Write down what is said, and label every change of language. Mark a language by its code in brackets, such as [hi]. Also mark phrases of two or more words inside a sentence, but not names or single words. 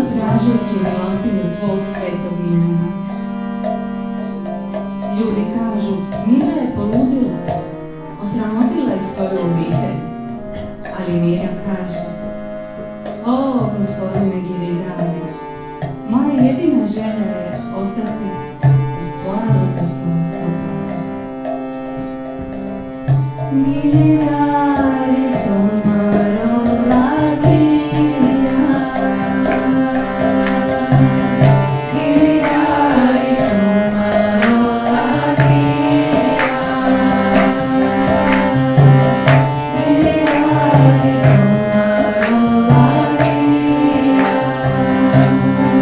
[hr] tražeći milostinju tvog svetog imena. Ljudi kažu, Mira je poludila, osramotila je svoju obitelj, ali Mira kaže, o, gospodine Giridhari, moja jedina želja je ostati uz tvoja lotusna stopala. [hi] गिरधारी तोमारो लागिया, गिरधारी तोमारो लागिया, गिरधारी तोमारो लागिया.